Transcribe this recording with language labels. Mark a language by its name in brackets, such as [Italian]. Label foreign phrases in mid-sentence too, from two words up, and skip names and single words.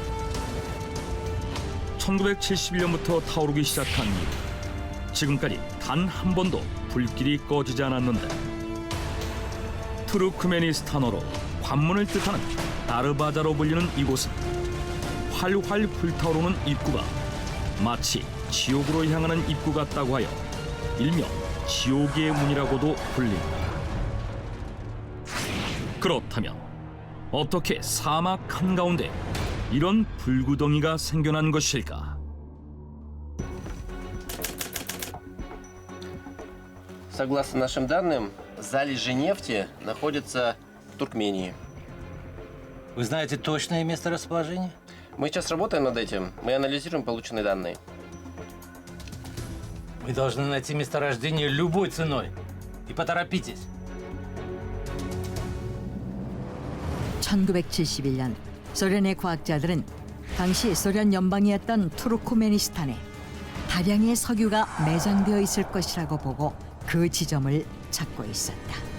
[Korean] 1971년부터 타오르기 시작한 이후 지금까지 단 한 번도 불길이 꺼지지 않았는데, 투르크메니스탄어로 관문을 뜻하는 다르바자로 불리는 이곳은 활활 불타오르는 입구가 마치 지옥으로 향하는 입구 같다고 하여 일명 지옥의 문이라고도 불린다. 그렇다면 어떻게 사막 한가운데 이런 불구덩이가 생겨난 것일까? [Russian] Согласно нашим данным, залежи нефти находятся в Туркмении. Вы знаете точное место расположения? Мы сейчас работаем над этим, мы анализируем полученные данные. Вы должны найти месторождение любой ценой. И поторопитесь. [Korean] 1971년 소련의 과학자들은 당시 소련 연방이었던 투르크메니스탄에 다량의 석유가 매장되어 있을 것이라고 보고 그 지점을 찾고 있었다.